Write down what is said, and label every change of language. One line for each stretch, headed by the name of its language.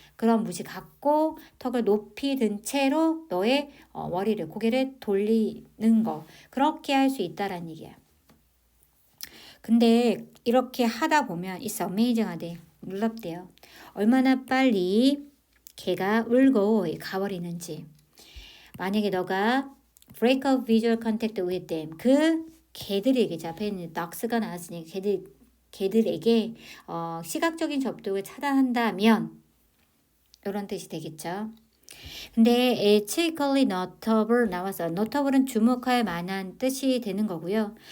Korean: 그런 무시 갖고 턱을 높이 든 채로 너의 고개를 돌리는 거. 그렇게 할 수 있다라는 얘기야. 근데 이렇게 하다 보면
English: it's amazing
Korean: 하대. 놀랍대요. 얼마나 빨리 개가 울고 가버리는지. 만약에 너가
English: break up visual contact with them.
Korean: 그 개들에게 앞에 있는 dogs가 나왔으니 개들에게 시각적인 접촉을 차단한다면 이런 뜻이 되겠죠. 근데
English: ethically notable
Korean: 나와서 notable은 주목할 만한 뜻이 되는 거고요.